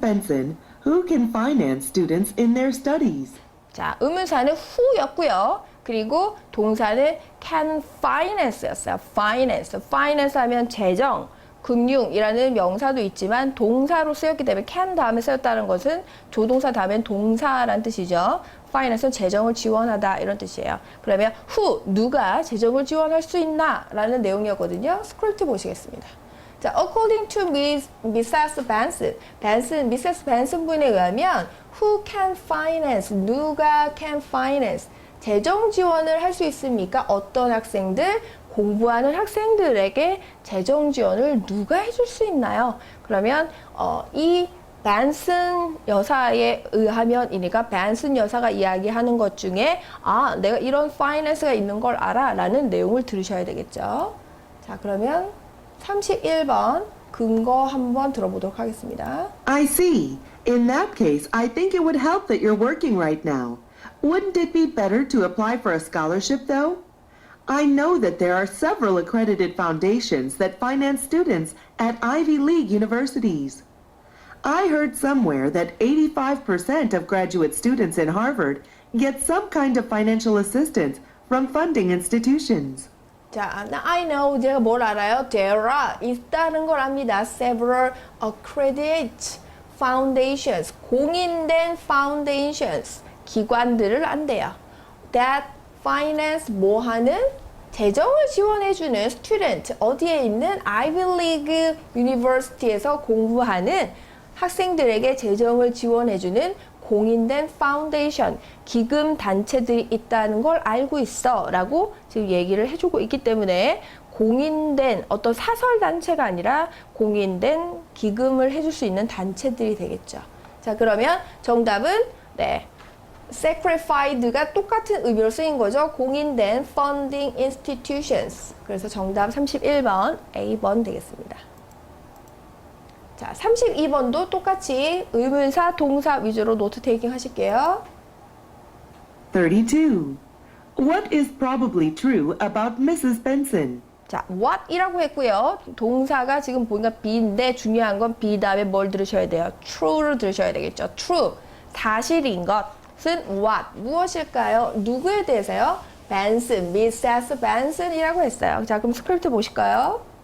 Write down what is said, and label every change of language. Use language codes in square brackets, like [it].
[en] Benson, who can finance students in their studies? [ko] 자, 의문사는 who였고요. 그리고 동사는 can finance였어요. [en] finance. [ko] finance 하면 재정, 금융이라는 명사도 있지만 동사로 쓰였기 때문에 can 다음에 쓰였다는 것은 조동사 다음엔 동사라는 뜻이죠. finance는 재정을 지원하다 이런 뜻이에요. 그러면 who, 누가 재정을 지원할 수 있나? 라는 내용이었거든요. 스크립트 보시겠습니다. 자, [en] according to Mrs. [ko] Benson, Mrs. Benson 부인에 의하면 [en] who can finance, [ko] 누가 [en] can finance, [ko] 재정 지원을 할 수 있습니까? 어떤 학생들? 공부하는 학생들에게 재정 지원을 누가 해줄 수 있나요? 그러면 이 벤슨 여사에 의하면이니까 벤슨 여사가 이야기하는 것 중에 아, 내가 이런 파이낸스가 있는 걸 알아 라는 내용을 들으셔야 되겠죠. 자, 그러면 31번 근거 한번 들어보도록 하겠습니다. [en] I see. In that case, I think it would help that you're working right now. Wouldn't it be better to apply for a scholarship, though? I know that there are several accredited foundations that finance students at Ivy League universities. I heard somewhere that 85% of graduate students in Harvard get some kind of financial assistance from funding institutions. [ko] 자, [en] I know, [ko] 제가 뭘 알아요? [en] There are, [ko] 있다는 걸 압니다. [en] Several accredited foundations, [ko] 공인된 [en] foundations, [ko] 기관들을 안대요. [en] That finance [ko] 뭐 하는? 재정을 지원해주는 student, 어디에 있는 Ivy League University에서 공부하는 학생들에게 재정을 지원해주는 공인된 파운데이션, 기금 단체들이 있다는 걸 알고 있어 라고 지금 얘기를 해주고 있기 때문에 공인된 어떤 사설 단체가 아니라 공인된 기금을 해줄 수 있는 단체들이 되겠죠. 자, 그러면 정답은 네, sacrified가 똑같은 의미로 쓰인 거죠. 공인된 [en] funding institutions. [ko] 그래서 정답 31번 A번 되겠습니다. 자, 32번도 똑같이 의문사, 동사 위주로 노트 테이킹 하실게요. [en] 32. What is probably true about Mrs. Benson? [ko] 자, what이라고 했고요. 동사가 지금 보니까 be인데 중요한 건 be 다음에 뭘 들으셔야 돼요? true를 들으셔야 되겠죠. true, 사실인 것은 what, 무엇일까요? 누구에 대해서요? Benson, Mrs. Benson이라고 했어요. 자, 그럼 스크립트 보실까요?